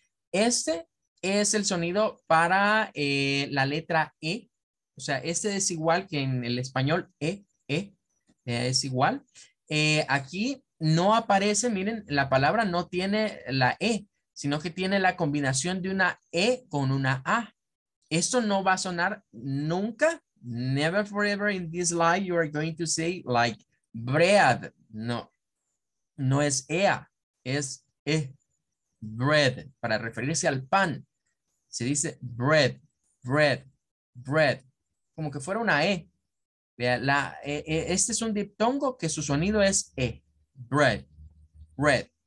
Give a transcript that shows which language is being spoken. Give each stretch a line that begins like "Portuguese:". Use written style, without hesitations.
Spanish: Este es el sonido para la letra E. O sea, este es igual que en el español es igual. Aquí no aparece, miren, la palabra no tiene la E, sino que tiene la combinación de una E con una A. Esto no va a sonar nunca.
English: Never forever in this life you are going to say like bread.
Spanish: No, no es ea, es bread, para referirse al pan. Se dice bread, bread, bread, como que fuera una E. Vea, este es un diptongo que su sonido es bread, bread.